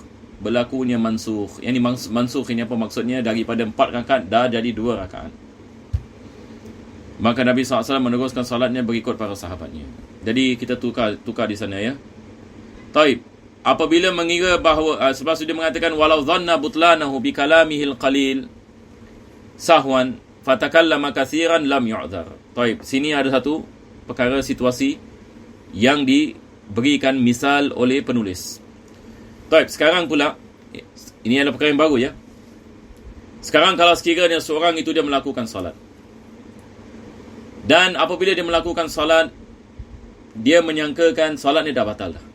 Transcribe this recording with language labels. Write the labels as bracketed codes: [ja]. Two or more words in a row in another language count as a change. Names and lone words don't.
[ms] Yang ni mansukh ini apa maksudnya? Daripada 4 rakaat dah jadi 2 rakaat. Maka Nabi SAW meneruskan salatnya berikut para sahabatnya. Jadi kita tukar di sana ya. Taib. Apabila mengira bahawa sebab dia mengatakan [ar] ولو ظن بطلانه بكلامه القليل سهوا فتكلم كثيرا لم يعذر. [ms] Taib. Sini ada satu perkara situasi yang diberikan misal oleh penulis. Taib. Sekarang pula ini adalah perkara yang baru ya. Sekarang kalau sekiranya seorang itu dia melakukan salat, dan apabila dia melakukan salat, dia menyangkakan salatnya dah batal dah.